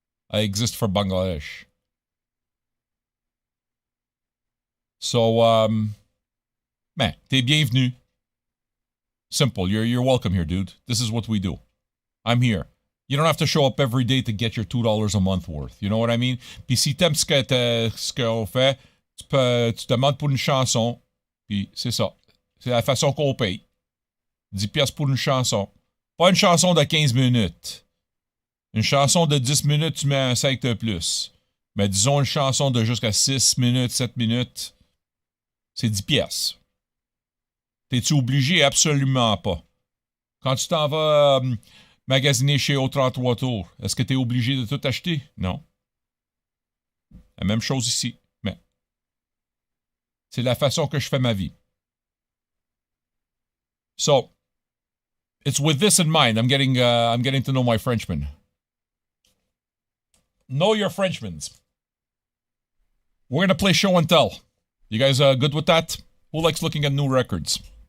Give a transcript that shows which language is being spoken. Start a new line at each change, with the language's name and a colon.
English: I exist for Bangladesh. So, man,
French: t'es bienvenu. Simple.
English: You're welcome here, dude. This is what we do. I'm here. You don't have to show up every day to get your $2 a month worth. You know what I mean?
French: Puis si t'aimes ce qu'on fait, tu demandes pour une chanson. Puis c'est ça. C'est la façon qu'on paye. 10 piastres pour une chanson. Pas une chanson de 15 minutes. Une chanson de 10 minutes, tu mets un 5 de plus. Mais disons une chanson de jusqu'à 6 minutes, 7 minutes, c'est 10 piastres. T'es-tu obligé? Absolument pas. Quand tu t'en vas magasiner chez Au 33 Tours, est-ce que t'es obligé de tout acheter? Non. La même chose ici. Mais c'est la façon que je fais ma vie.
English: So, it's with this in mind. I'm getting to know my Frenchmen. Know your Frenchmans. We're gonna play show and tell. You guys good with that? Who likes looking at new records?